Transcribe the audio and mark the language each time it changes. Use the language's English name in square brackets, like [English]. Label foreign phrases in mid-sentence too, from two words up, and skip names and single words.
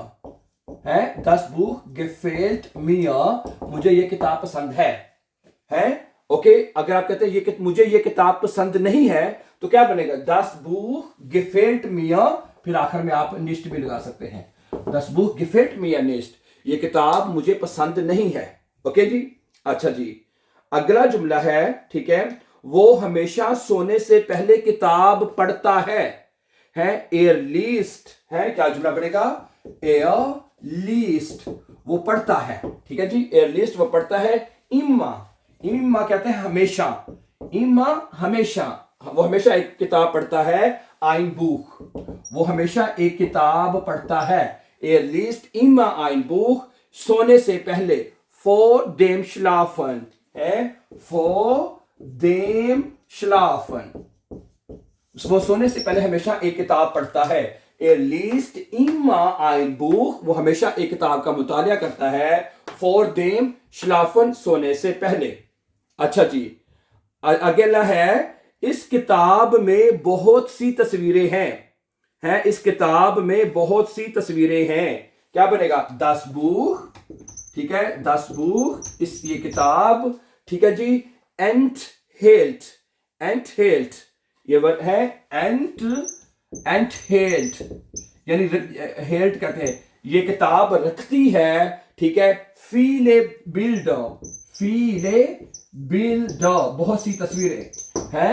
[German] Das Buch gefällt mir. [Urdu] مجھے یہ کتاب پسند ہے. اوکے، اگر آپ کہتے ہیں مجھے یہ کتاب پسند نہیں ہے، تو کیا بنے گا? [German] Das Buch gefällt mir, [Urdu] پھر آخر میں آپ nicht بھی لگا سکتے ہیں. [German] Das Buch gefällt mir nicht. [Urdu] یہ کتاب مجھے پسند نہیں ہے. اوکے جی. اچھا جی، اگلا جملہ ہے، ٹھیک ہے، وہ ہمیشہ سونے سے پہلے کتاب پڑھتا ہے. [German] Er liest, [Urdu] ہے، کیا جملہ بنے گا? [German] Er liest, [Urdu] وہ پڑھتا ہے. ٹھیک ہے جی, [German] er liest, [Urdu] وہ پڑھتا ہے۔ امّا کہتے ہیں ہمیشہ. امّا ہمیشہ، وہ ہمیشہ ایک کتاب پڑھتا ہے. [German] ein Buch, [Urdu] وہ ہمیشہ ایک کتاب پڑھتا ہے. [German] Er liest immer ein Buch, [Urdu] سونے سے پہلے. [German] vor dem Schlafen, vor dem Schlafen, [Urdu] وہ سونے سے پہلے ہمیشہ ایک کتاب پڑھتا ہے. [German] Er liest immer ein Buch, [Urdu] وہ ہمیشہ ایک کتاب کا مطالعہ کرتا ہے. [German] vor dem Schlafen, [Urdu] سونے سے پہلے. اچھا جی، اگلا ہے، اس کتاب میں بہت سی تصویریں ہیں. اس کتاب میں بہت سی تصویریں ہیں. کیا بنے گا? [German] Das Buch, [Urdu] ٹھیک ہے, [German] Das Buch, [Urdu] یہ کتاب، ٹھیک ہے جی، enthält، یہ ورڈ ہے enthält، یعنی ہیلٹ کہتے ہیں، یہ کتاب رکھتی ہے، ٹھیک ہے, [German] viele Bilder, [Urdu] بہت سی تصویریں ہیں.